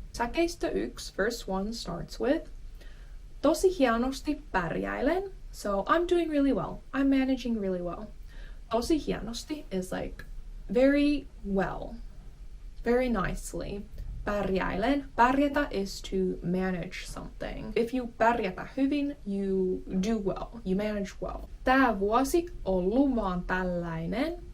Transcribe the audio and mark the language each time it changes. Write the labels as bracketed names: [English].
[Finnish] Säkeistä 1, [English] verse 1 starts with [Finnish] tosi hienosti pärjäilen. [English] So I'm doing really well. I'm managing really well. [Finnish] Tosi hienosti [English] is like very well, very nicely. Pärjäilen. Pärjätä is to manage something. If you [Finnish] pärjätä hyvin, [English] you do well. You manage well. [Finnish] Tää vuosi ollut vaan tällainen.